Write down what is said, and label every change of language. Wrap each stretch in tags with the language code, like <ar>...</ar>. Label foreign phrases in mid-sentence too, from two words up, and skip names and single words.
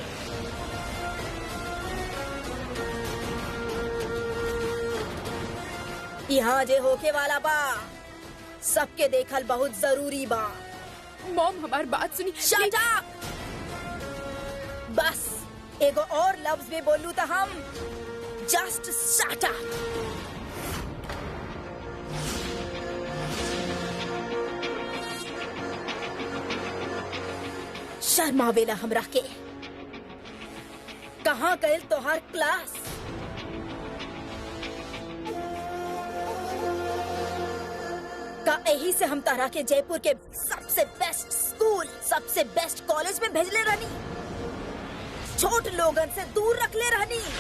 <bho>यहाँ जे होके वाला बा सबके देखल बहुत जरूरी बा। मॉम हमारी बात सुनी।</bho> <en>Shut up!</en> <bho>बस एगो और लफ्ज भी बोलूं तो हम</bho> <en>just shut up!</en> <bho>शर्मावेला हमरा के। कहाँ गए तोहार क्लास? का यही से हम तारा के जयपुर के सबसे बेस्ट स्कूल, सबसे बेस्ट कॉलेज में भेजले रहनी, छोट लोगन से दूर रखले रहनी।</bho>